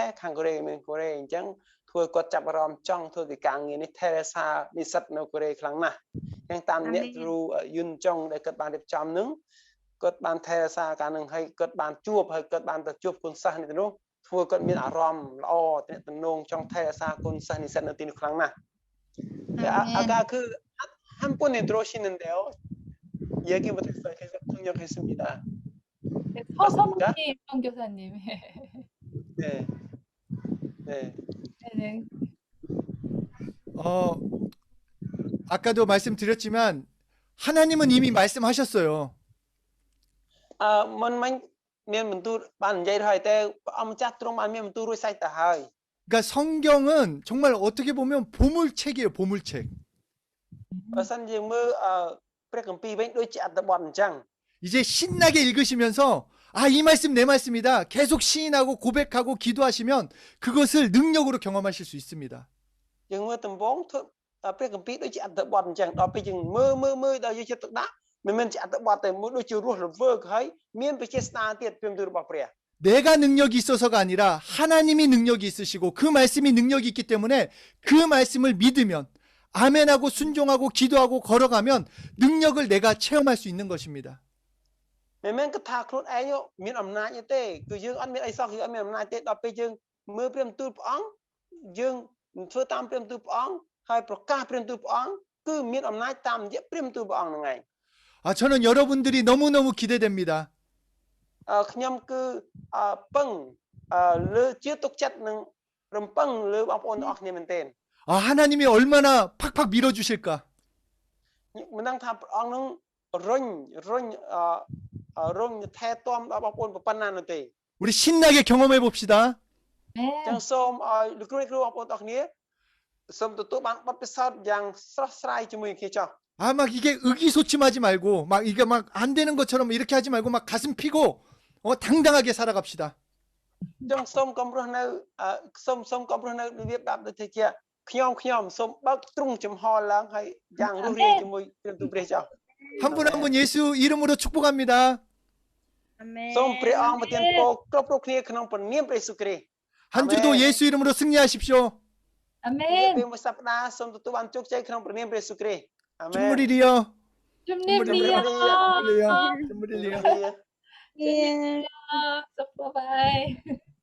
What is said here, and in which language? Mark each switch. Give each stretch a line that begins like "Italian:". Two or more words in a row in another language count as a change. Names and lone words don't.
Khmer: ខាងកូរ៉េក៏មានកូរ៉េអញ្ចឹងធ្វើគាត់ចាប់អារម្មណ៍ចង់ធ្វើពីការងារនេះថែរក្សានិស្សិតនៅកូរ៉េខ្លាំងណាស់អញ្ចឹងតាមអ្នកគ្រូយុនចុងដែលគាត់បានរៀបចំនឹងគាត់បានថែរក្សាការនឹងហើយគាត់បានជួបហើយគាត់បានទៅជួបគុណសិស្សនេះទៅនោះធ្វើគាត់មានអារម្មណ៍ល្អតំណងចង់ថែរក្សាគុណសិស្សនិស្សិតនៅទីនោះខ្លាំងណាស់
Korean: 아까 그 한 번에 들어오시는데요. 얘기 못했어요. 계속 통역했습니다. 네, 서선미 선교사님. 네. 네. 네네. 아까도 말씀드렸지만 하나님은 이미 말씀하셨어요.
Khmer: mình មានបន្ទូលបាននិយាយហើយតែព្រះអង្គម្ចាស់ទ្រង់បានមានបន្ទូលរួចស្រេចទៅហើយ
Korean: 그러니까 성경은 정말 어떻게 보면 보물책이에요. 보물책.
Khmer: បើសិនយើងមើលព្រះគម្ពីរវិញដូចជាអត្ថបទអញ្ចឹង
Korean: 이제 신나게 읽으시면서 이 말씀 내 말씀이다. 계속 시인하고 고백하고 기도하시면 그것을 능력으로 경험하실 수 있습니다.
Khmer: យើងមើលដំបងធ្វើព្រះគម្ពីរដូចជាអត្ថបទអញ្ចឹងដល់ពេលយើងមើលដល់យើងចិត្តដាក់មិនមែនជាអត្ថបទតែមួយដូចជារស់រវើកហើយមានវិជាស្នាទៀតពីបន្ទូលរបស់ព្រះ
Korean: 내가 능력이 있어서가 아니라 하나님이 능력이 있으시고 그 말씀이 능력이 있기 때문에 그 말씀을 믿으면 아멘하고 순종하고 기도하고 걸어가면 능력을 내가 체험할 수 있는 것입니다.
Khmer: មិនមែនគិតថាខ្លួនឯងមានអំណាចទេគឺយើងអត់មានអីសោះគឺអត់មានអំណាចទេដល់ពេលយើងមើលព្រះបន្ទូលព្រះអង្គយើងធ្វើតាមព្រះបន្ទូលព្រះអង្គហើយប្រកាសព្រះបន្ទូលព្រះអង្គគឺមានអំណាចតាមរយៈព្រះបន្ទូលព្រះអង្គហ្នឹងឯង
Korean: 저는 여러분들이 너무너무 기대됩니다.
Khmer: ខ្ញុំគឺពឹងលើជឿទុកចិត្តនឹងរំពឹងលើបងប្អូនទាំងអស់គ្នាមែនទែន
Korean: 아, 하나님이 얼마나 팍팍 밀어주실까?
Khmer: មិនដឹងថាព្រះអង្គនឹងរុញថែទាំដល់បងប្អូនប៉ុណ្ណានោះទេ
Korean: 우리 신나게 경험해 봅시다.
Khmer: អញ្ចឹង
Korean: 네.
Khmer: សូមឲ្យលោកគ្រូបងប្អូនទាំងអស់គ្នាសូមទទួលបានបទពិសោធន៍យ៉ាងស្រស់ស្រាយជាមួយគ្នាចុះ
Korean: 아, 막 이게 의기소침하지 말고, 막 이게 막 안 되는 것처럼 이렇게 하지 말고, 막 가슴 피고, 당당하게 살아갑시다.
Khmer: អញ្ចឹងសូមកុំរស់នៅសូមកុំរស់នៅរបៀបបែបដូចជាខ្ញុំសូមបើកទ្រុងចំហឡើងហើយយ៉ាងរស់រាយជាមួយព្រះទូព្រះចុះ
Korean: 한 분 한 분 예수 이름으로 축복합니다.
Khmer: អាមែន សូមព្រះអង្គប្រទានពរគ្រប់គ្នាក្នុងព្រះនាមព្រះយេស៊ូវគ្រីស្ទ
Korean: 한 주도 예수 이름으로 승리하십시오.
Khmer: ពេល
Korean: 아멘.
Khmer: មួយសប្តាហ៍សូមទទួលបានជោគជ័យក្នុងព្រះនាមព្រះយេស៊ូវគ្រីស្ទអាមែន 준물이리요. 춤님이요. 준물이리요. 준물이리요. 준물이리요. អៀ supper bye.